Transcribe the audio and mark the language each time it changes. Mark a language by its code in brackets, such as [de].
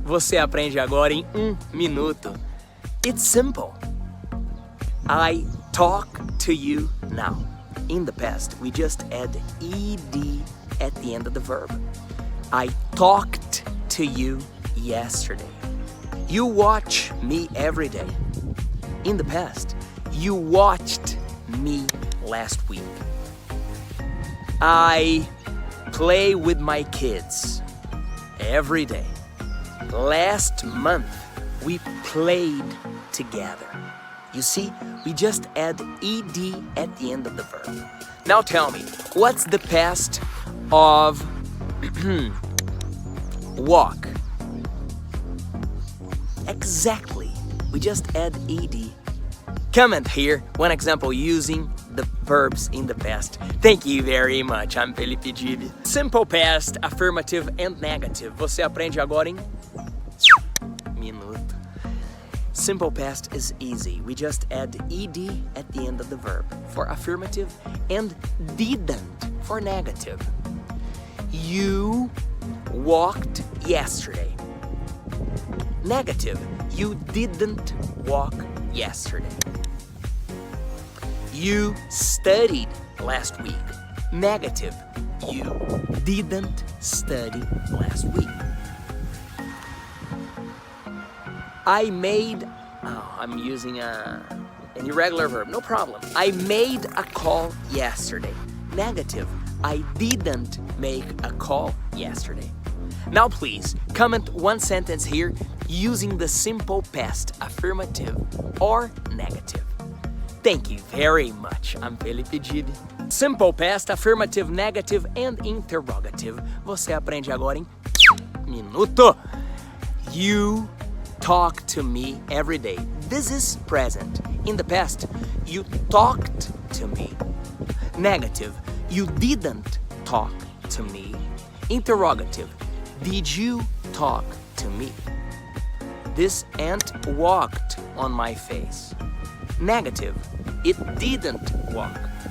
[pt] Você aprende agora em 1 minuto. [en] It's simple. I talk to you now. In the past, we just add ed at the end of the verb. I talked to you yesterday. You watch me every day. In the past, you watched me last week. I play with my kids every day. Last month, we played together. You see, we just add ed at the end of the verb. Now tell me, what's the past of walk? Exactly. We just add ed. comment here one example using the verbs in the past. Thank you very much. I'm Felipe Dib. Simple past, affirmative and negative. [pt] Você aprende agora em minuto. [en] Simple past is easy. We just add ed at the end of the verb for affirmative and didn't for negative. You walked yesterday. Negative, you didn't walk yesterday. You studied last week. Negative, you didn't study last week. I made, I'm using an irregular verb, no problem. I made a call yesterday. Negative, I didn't make a call yesterday. Now please, comment one sentence here using the simple past, affirmative or negative. Thank you very much. I'm Felipe Dib. Simple past, affirmative, negative and interrogative. [pt] Você aprende agora em minuto. [en] You talk to me every day. This is present. In the past, you talked to me. Negative, you didn't talk to me. Interrogative, did you talk to me? This ant walked on my face. Negative, it didn't walk.